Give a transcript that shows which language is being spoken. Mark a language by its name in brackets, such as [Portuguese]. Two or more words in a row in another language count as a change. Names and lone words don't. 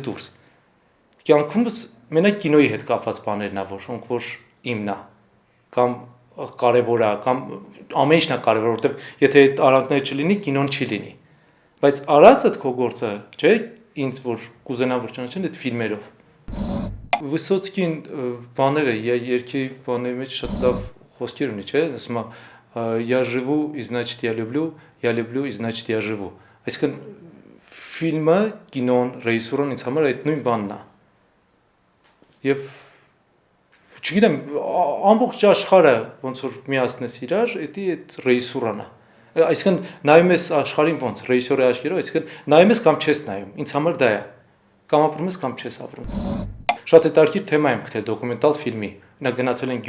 [Armenian] դուրս։ Կյանքումս մենակ կինոյի հետ կապված բաներն է, որ իմն է, կամ կարևոր է, կամ ամեն ինչն է կարևոր, որովհետև եթե այդ արանքները չլինի, կինոն չի լինի։ Բայց արածդ քո գործը, չէ՞, ինձ որ կուզենամ որ ճանաչեն այդ ֆիլմերով։ Վիսոցկին բաները երկի բաների մեջ շատ լավ խոսքեր ունի, չէ՞, ասում է [Russian] я живу и значит я люблю и значит я живу։ [Armenian] Այսինքն ֆիլմը, կինոն, ռեժիսուրան ինձ համար այդ նույն բանն է։ Եվ չգիտեմ, ամբողջ աշխարհը ոնց որ միացնես իրար, դա այդ ռեժիսուրան է։ Այսինքն նայում ես աշխարհին ոնց ռեժիսորի աչքերով, այսինքն նայում ես կամ չես նայում, ինձ համար դա է։ Կամ ապրում ես կամ չես ապրում։ Շատ հետաքրքիր թեմա եմ գտել դոկումենտալ ֆիլմի։ Նա գնացել են